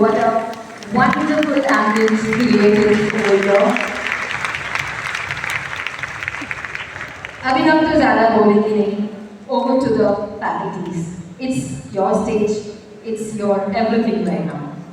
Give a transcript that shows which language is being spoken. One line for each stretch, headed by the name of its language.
English: What a wonderful ambience created over here.
Hindi: अभी हम तो ज़्यादा बोलेंगे नहीं.
English: Over to the faculties. It's your stage. It's your everything right now.